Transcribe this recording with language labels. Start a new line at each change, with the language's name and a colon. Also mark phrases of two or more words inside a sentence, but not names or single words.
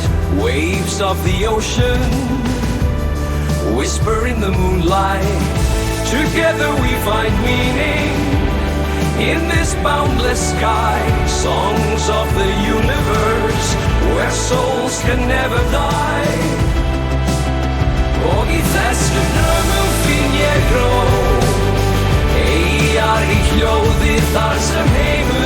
English: Waves of the ocean whisper in the moonlight. Together we find meaning in this boundless sky. Songs of the universe where souls can never die.
Icelandic: Og í þessum draumum finn ég ró. Eyjar í hljóði þar sem heim